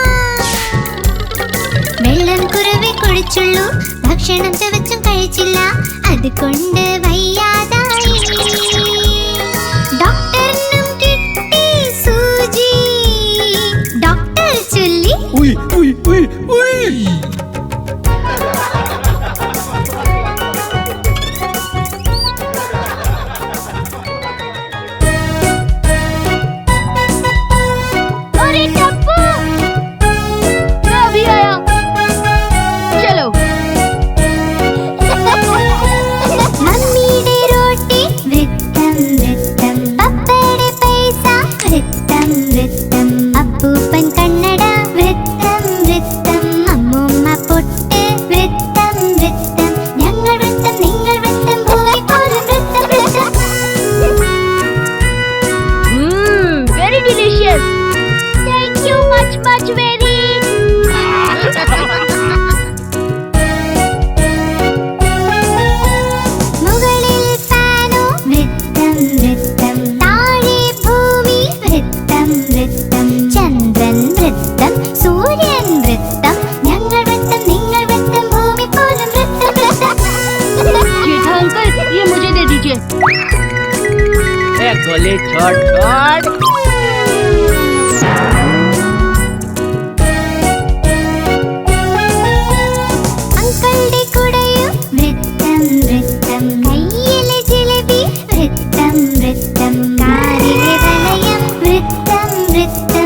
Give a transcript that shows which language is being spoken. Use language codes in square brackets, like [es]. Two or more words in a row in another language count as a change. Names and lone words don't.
[ml] വെള്ളം കുറവേ കുടിച്ചുള്ളൂ. ഭക്ഷണം ചവച്ചും കഴിച്ചില്ല. അതുകൊണ്ട് വയ്യാതായി. ഡോക്ടറിനും കിട്ടി സൂചി. ഡോക്ടർ ചൊല്ലി [hi] अरे टप्पू मैं अभी आया. चलो. [ml] മമ്മിയുടെ റോട്ടി വൃത്തം വൃത്തം. പപ്പയുടെ പൈസ വൃത്തം വൃത്തം. അപ്പൂപ്പൻ കണ്ണട വൃത്തം വൃത്തം. അമ്മൂമ്മ പൊട്ട് വൃത്തം വൃത്തം. ഞങ്ങൾ വൃത്തം നിങ്ങൾ വൃത്തം. ഭൂമി പോലും വൃത്തം വൃത്തം. [en] Very delicious. Thank you much very. [ml] മുകളിൽ ഫാനോ വൃത്തം വൃത്തം. താഴെ ഭൂമി വൃത്തം വൃത്തം. ചന്ദ്രൻ വൃത്തം. സൂര്യൻ വൃത്തം. ഞങ്ങൾ വൃത്തം നിങ്ങൾ വൃത്തം. ഭൂമി പോലും വൃത്തം വൃത്തം. [hi] जेठा अंकल ये मुझे दे दीजिए. गोली छोड़ छोड़. [ml] അങ്കിളുടെ കുടയും വൃത്തം വൃത്തം. കയ്യിലെ ജിലേബി വൃത്തം വൃത്തം. കാറിലെ വളയം വൃത്തം വൃത്തം.